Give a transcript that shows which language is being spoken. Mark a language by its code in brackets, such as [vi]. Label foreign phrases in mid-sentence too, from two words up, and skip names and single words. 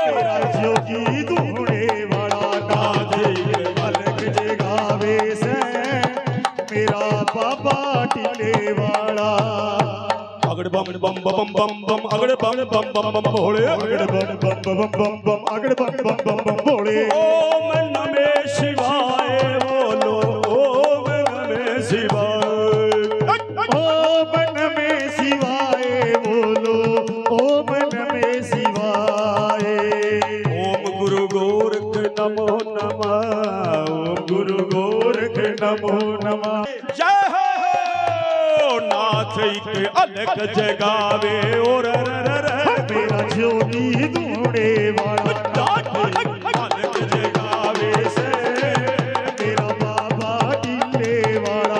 [hi] मेरा जोगी धूने वाला नाथी अलग जगावे से। मेरा बाबा टिल्ले वाला, अगड़ बम बम बम बम बम अगड़ बम बम बम बम भोले अगड़ बम बम बम बम बम अगड़ बम बम बम बम भोले। [sa] ओम नमः शिवाय बोलो ओम नमः शिवाय। ओम नमः शिवाय बोलो ओम नमः शिवाय। ओम गुरु गोरख नमो नमः ओम गुरु गोरख नमो नमः। [hi] जय हो नाथ के अलग जगावे और मेरा जोगी धूने वाला अलग जगावे से। मेरा बाबा टिल्ले वाला,